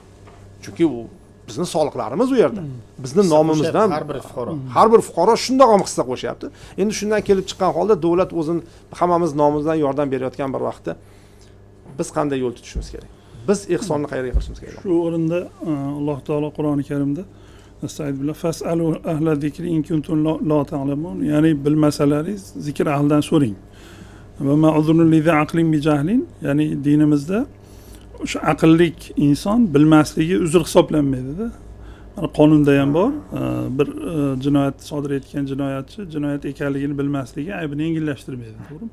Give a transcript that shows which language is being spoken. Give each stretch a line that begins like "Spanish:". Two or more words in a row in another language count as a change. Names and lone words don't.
Uzbek: Chunki u bizning soliqlarimiz u yerda. Bizning nomimizdan har bir fuqaro shundoq ham hissa qo'shyapti. Endi shundan kelib chiqqan holda davlat o'zini hammamiz nomimizdan yordam berayotgan bir vaqtda biz qanday yo'l tutishimiz kerak? Biz ehsonni qayerga qilishimiz kerak? Shu o'rinda Alloh taolo Qur'oni Karimda
Arabic: أستغفر الله فاسألوا أهل الذكر إن كنتم لا تعلمون,
Uzbek: ya'ni bilmasalaringiz zikr ahlidan so'ring.
Arabic: وما معذور لذي عقل بجهل,
Uzbek: ya'ni dinimizda o'sha aqllik inson bilmasligi uzr hisoblanmaydi-da. Mana qonunda ham bor, bir jinoyat sodir etgan jinoyatchi jinoyat ekanligini bilmasligi aybini yengillashtirmaydi, to'g'rimi?